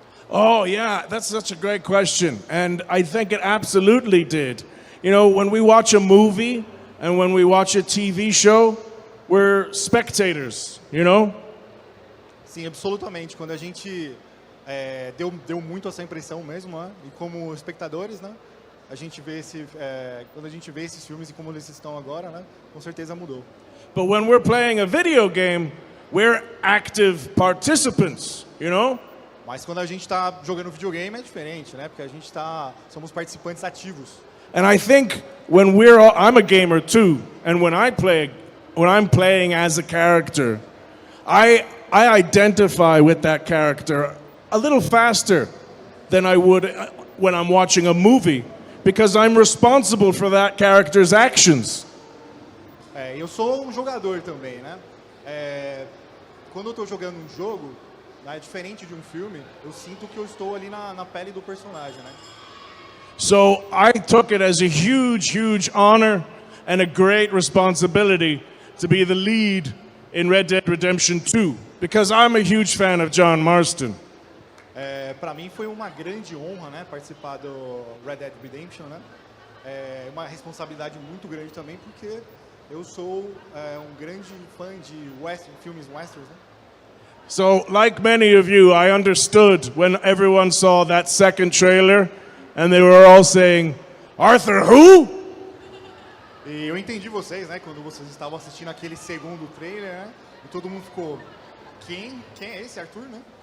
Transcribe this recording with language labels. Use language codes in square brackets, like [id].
[en] Oh, yeah, that's such a great question. And I think it absolutely did. You know, when we watch a movie and when we watch a TV show, we're spectators, you know? [pt] Sim, absolutamente. Quando a gente deu muito essa impressão mesmo, né? E como espectadores, né? A gente vê quando a gente vê esses filmes e como eles estão agora, né? Com certeza mudou. [en] But when we're playing a video game, we're active participants, you know? [pt] Mas quando a gente está jogando videogame é diferente, né? Porque a gente somos participantes ativos. [en] And I think when I'm a gamer too, and when I'm playing as a character, I identify with that character a little faster than I would when I'm watching a movie, because I'm responsible for that character's actions. [pt] Eu sou um jogador também, né? Quando eu estou jogando um jogo, né, diferente de um filme, eu sinto que eu estou ali na pele do personagem, né? [en] So I took it as a huge, huge honor and a great responsibility to be the lead in Red Dead Redemption 2, because I'm a huge fan of John Marston. [pt] Para mim foi uma grande honra, né, participar do Red Dead Redemption, né? Uma responsabilidade muito grande também, porque eu sou um grande fã de filmes westerns, né? [en] So, like many of you, I understood when everyone saw that second trailer and they were all saying, Arthur who? [pt] E eu entendi vocês, né, quando vocês estavam assistindo aquele segundo trailer, né? E todo mundo ficou, quem é esse Arthur, né?